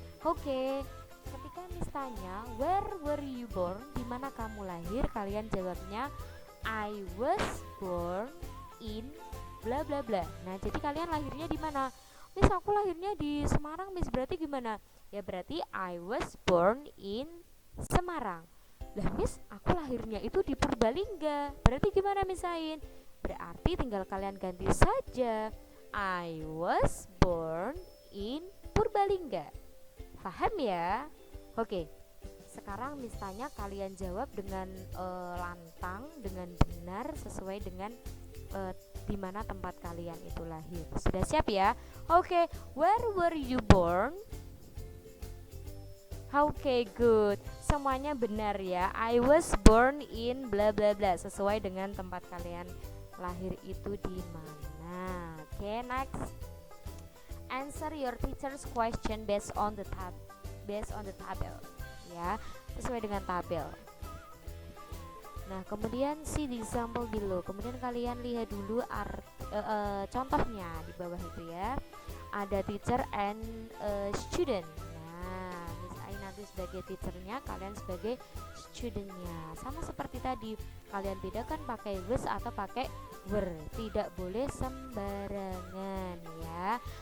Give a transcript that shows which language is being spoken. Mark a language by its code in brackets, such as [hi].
[en] Oke, [id] ketika Miss tanya, [en] where were you born? [id] Di mana kamu lahir? Kalian jawabnya, [en] I was born in bla bla bla. [id] Nah, jadi kalian lahirnya di mana? Miss, aku lahirnya di Semarang, Miss. Berarti gimana? Ya berarti [en] I was born in Semarang. [id] Lah, Miss, aku lahirnya itu di Purbalingga. Berarti gimana, Miss Ain? Berarti tinggal kalian ganti saja. [en] I was born in Purbalingga. [id] Paham ya? Oke. Sekarang Miss tanya, kalian jawab dengan lantang, dengan benar sesuai dengan di mana tempat kalian itu lahir. Sudah siap ya? Oke, [en] where were you born? [id] Oke, good. Semuanya benar ya. [en] I was born in bla bla bla, [id] sesuai dengan tempat kalian lahir itu di mana. Oke, next. [en] Answer your teacher's question based on the table. [id] Ya, sesuai dengan tabel. Nah, kemudian [en] see the example below. [id] Kemudian kalian lihat dulu contohnya di bawah itu ya. Ada teacher and student. Nah, Miss Ai nanti sebagai teachernya, kalian sebagai studentnya. Sama seperti tadi, kalian bedakan pakai was atau pakai were. Tidak boleh sembarangan ya.